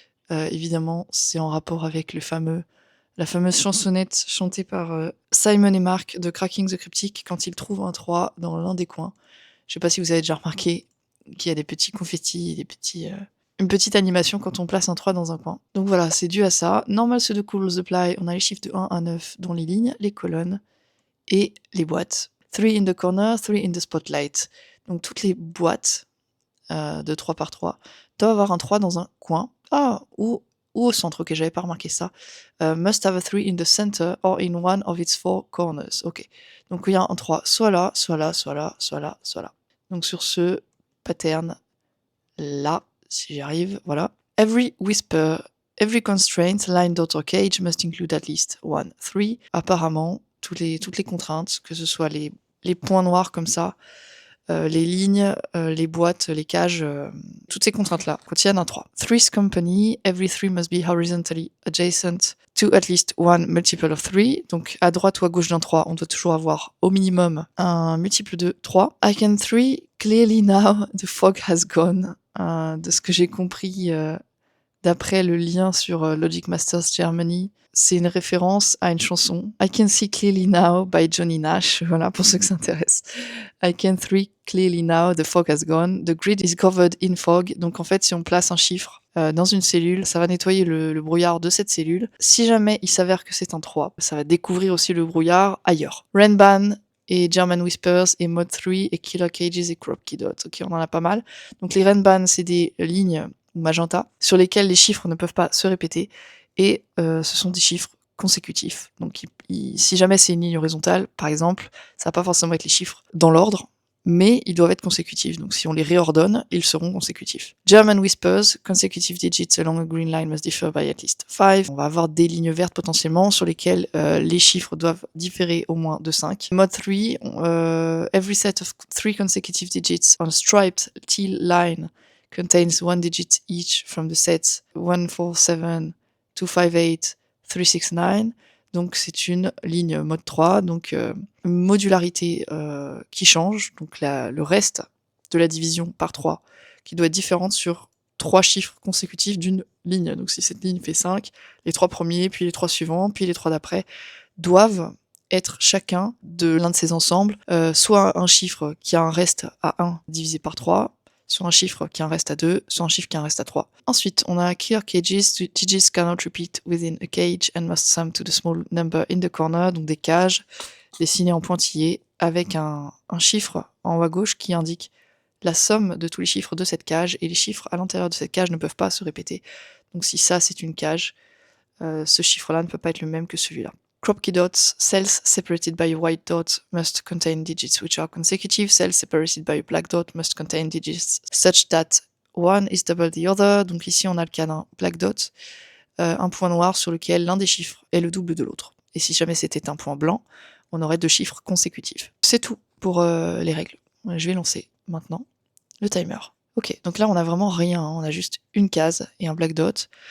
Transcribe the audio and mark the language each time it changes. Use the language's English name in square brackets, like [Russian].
[French] Évidemment, c'est en rapport avec la fameuse chansonnette chantée par Simon et Mark de Cracking the Cryptic quand ils trouvent un 3 dans l'un des coins. Je sais pas si vous avez déjà remarqué qu'il y a des petits confettis, une petite animation quand on place un 3 dans un coin. Donc voilà, c'est dû à ça. [English] Normal Sudoku Rules Apply, [French] on a les chiffres de 1 à 9 dans les lignes, les colonnes et les boîtes. [English] 3 in the corner, 3 in the spotlight. [French] Donc toutes les boîtes de 3 par 3 doivent avoir un 3 dans un coin. Ou au centre, ok, j'avais pas remarqué ça. [English] Must have a 3 in the center or in one of its four corners. [French] Ok, donc il y a un 3 soit là, soit là, soit là, soit là, soit là. Donc sur ce pattern là, si j'y arrive, voilà. [English] Every whisper, every constraint, line, dot or cage must include at least 1, 3. [French] Apparemment, toutes les contraintes, que ce soit les points noirs comme ça, les lignes, les boîtes, les cages, toutes ces contraintes-là contiennent un 3. [English] Three's company, every 3 must be horizontally adjacent to at least one multiple of 3. [French] Donc à droite ou à gauche d'un 3, on doit toujours avoir au minimum un multiple de 3. [English] I can 3, clearly now the fog has gone. [French] De ce que j'ai compris d'après le lien sur Logic Masters Germany, c'est une référence à une chanson I Can See Clearly Now by Johnny Nash, voilà pour ceux que ça intéresse. [English] I can see clearly now, the fog has gone, the grid is covered in fog. [French] Donc en fait, si on place un chiffre dans une cellule, ça va nettoyer le brouillard de cette cellule. Si jamais il s'avère que c'est un 3, ça va découvrir aussi le brouillard ailleurs. Renban et German Whispers et Mod 3 et Killer Cages et Crop Key Dot. Ok, on en a pas mal. Donc les Renban, c'est des lignes magenta sur lesquelles les chiffres ne peuvent pas se répéter et ce sont des chiffres consécutifs. Donc si jamais c'est une ligne horizontale, par exemple, ça va pas forcément être les chiffres dans l'ordre, mais ils doivent être consécutifs. Donc si on les réordonne, ils seront consécutifs. [English] German Whispers, consecutive digits along a green line must differ by at least 5. [French] On va avoir des lignes vertes potentiellement sur lesquelles les chiffres doivent différer au moins de 5. [English] Mode 3, every set of 3 consecutive digits on a striped teal line contains 1 digit each from the sets 1, 4, 7, 2, 5, 8, 3, 6, 9. [French] Donc c'est une ligne mode 3, donc une modularité qui change, donc le reste de la division par 3 qui doit être différente sur 3 chiffres consécutifs d'une ligne. Donc si cette ligne fait 5, les 3 premiers, puis les 3 suivants, puis les 3 d'après, doivent être chacun de l'un de ces ensembles, soit un chiffre qui a un reste à 1 divisé par 3, soit un chiffre qui a un reste à 2, soit un chiffre qui a un reste à 3. Ensuite, on a clear cages. [English] Digits cannot repeat within a cage and must sum to the small number in the corner. [French] Donc des cages dessinées en pointillés avec un chiffre en haut à gauche qui indique la somme de tous les chiffres de cette cage, et les chiffres à l'intérieur de cette cage ne peuvent pas se répéter. Donc si ça c'est une cage, ce chiffre-là ne peut pas être le même que celui-là. [English] Crop key dots, cells separated by a white dot must contain digits which are consecutive. Cells separated by a black dot must contain digits such that one is double the other. [French] Donc ici on a le cas d'un black dot, un point noir sur lequel l'un des chiffres est le double de l'autre. Et si jamais c'était un point blanc, on aurait 2 chiffres consécutifs. C'est tout pour les règles. Je vais lancer maintenant le timer. Ok, donc là on a vraiment rien, hein. On a juste une case et un black dot.